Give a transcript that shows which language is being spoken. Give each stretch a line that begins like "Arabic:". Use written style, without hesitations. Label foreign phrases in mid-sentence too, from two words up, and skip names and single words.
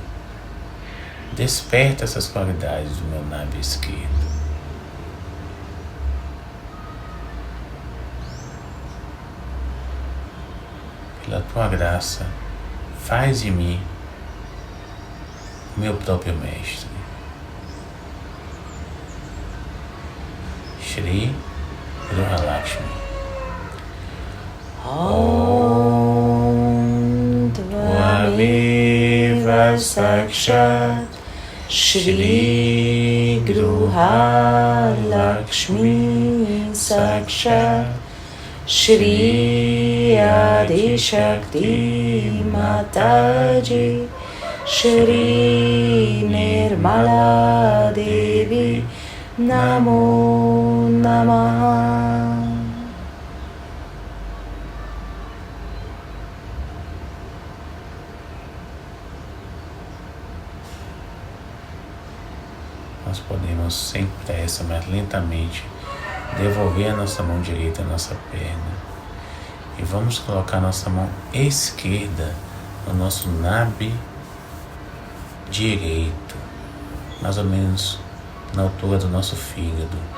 Portuguese: Desperta essas qualidades do meu Nabhi esquerdo. Pela tua graça, faz de mim o meu próprio mestre. Shri Gruha Lakshmi.
Sanskrit: ॐ त्वमेव साक्षात् श्री गृह लक्ष्मी साक्षात् श्री आदि शक्ति माताजी श्री निर्मला देवी नमो नमः.
Portuguese: Nós podemos, sem pressa, mas lentamente, devolver a nossa mão direita à nossa perna e vamos colocar a nossa mão esquerda no nosso Nabhi direito, mais ou menos na altura do nosso fígado.